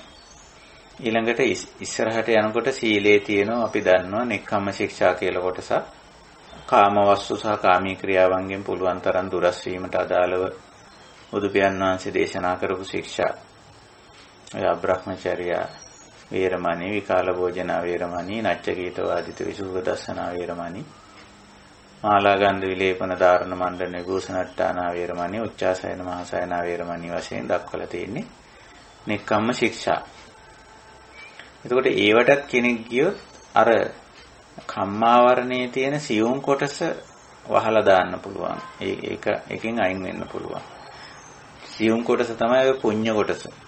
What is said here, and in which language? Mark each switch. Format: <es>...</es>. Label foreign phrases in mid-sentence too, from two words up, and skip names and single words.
<si>ඊළඟට ඉස්සරහට යනකොට සීලේ තියෙනවා අපි දන්නවා නෙක්ඛම්ම ශික්ෂා කියලා කොටසක්. කාම වස්තු සහ කාමී ක්‍රියාවන්ගෙන් පුළුවන් තරම් දුරස් වීමට අදාළව බුදු පියාණන් වහන්සේ දේශනා කරපු ශික්ෂා.</si> <pi>ඔය අබ්‍රහ්මචර්යා වේරමණී, විකාල භෝජනා වේරමණී, නච්චකීත වාදිත විසුද්ධ දස්සනා වේරමණී, මාලා ගන්ධ විලේපන ධාරණ මණ්ඩන විභූෂණට්ටානා වේරමණී, උච්චාසයන මහසයනා වේරමණී</pi> <si>වශයෙන් දක්වලා තියෙන්නේ නෙක්ඛම්ම ශික්ෂා. එතකොට ඒවටත් කෙනෙක් ගියොත් අර කම්මාවරණයේ තියෙන සියුම් කොටස වහලා දාන්න පුළුවන්. ඒකෙන් අයින් වෙන්න පුළුවන්. සියුම් කොටස තමයි ඔය පුඤ්ඤ කොටස.</si>